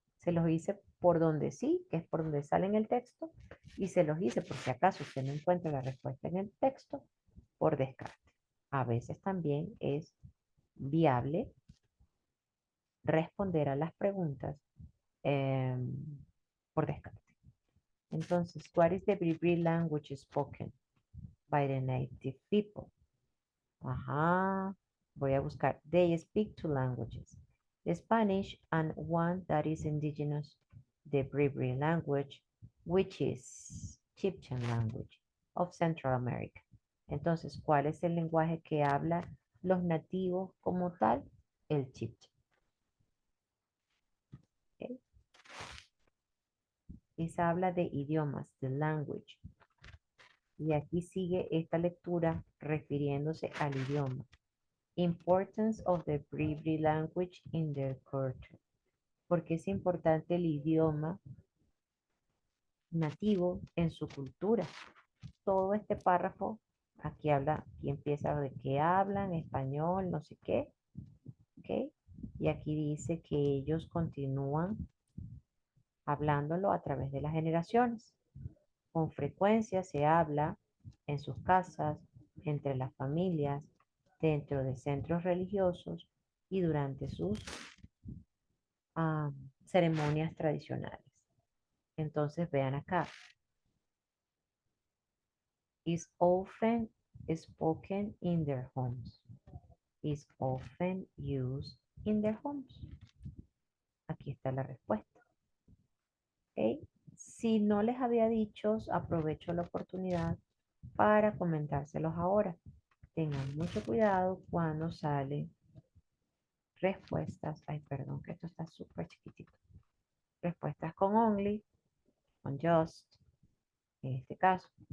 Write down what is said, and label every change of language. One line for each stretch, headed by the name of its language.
Spanish: Se los hice por donde sí, que es por donde sale en el texto, y se los hice por si acaso usted no encuentra la respuesta en el texto, por descarte. A veces también es viable responder a las preguntas eh, por descarte. Entonces,
English: what is the Bribri language spoken by the native people?
Spanish: Ajá, voy a buscar.
English: They speak two languages, Spanish and one that is indigenous, the Bribri language, which is Chibcha language of Central America.
Spanish: Entonces, ¿cuál es el lenguaje que habla los nativos como tal? El Chibcha. ¿Okay? Esa habla de idiomas, de language. Y aquí sigue esta lectura refiriéndose al idioma.
English: Importance of the Bribri language in their culture.
Spanish: Porque es importante el idioma nativo en su cultura. Todo este párrafo, aquí habla, aquí empieza de que hablan español, no sé qué, ¿ok? Y aquí dice que ellos continúan hablándolo a través de las generaciones. Con frecuencia se habla en sus casas, entre las familias, dentro de centros religiosos y durante sus ceremonias tradicionales. Entonces vean acá,
English: is often spoken in their homes. Is often used in their homes.
Spanish: Aquí está la respuesta. ¿Okay? Si no les había dicho, aprovecho la oportunidad para comentárselos ahora. Tengan mucho cuidado cuando salen respuestas. Ay, perdón, que esto está súper chiquitito. Respuestas con only, con just, en este caso.